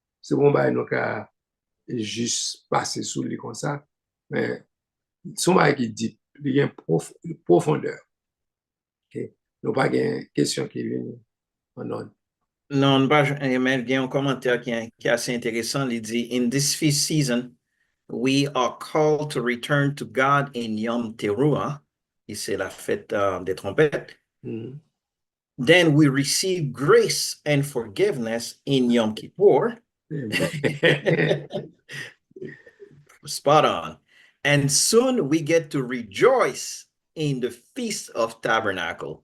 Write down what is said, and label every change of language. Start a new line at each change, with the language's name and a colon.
French: C'est un bagage nous avons juste passé sous lui comme ça. Mais c'est un bagage qui dit, il y a une profondeur. Ok, nous pas une question qui vient en ordre. Non, pas, mais il y a un commentaire qui est assez intéressant. Il dit,
English: In this feast season, we are called to return to God in Yom Teruah.
French: Et c'est la fête des trompettes. Mhm.
English: Then we receive grace and forgiveness in Yom Kippur. Amen. Spot on. And soon we get to rejoice in the Feast of Tabernacle.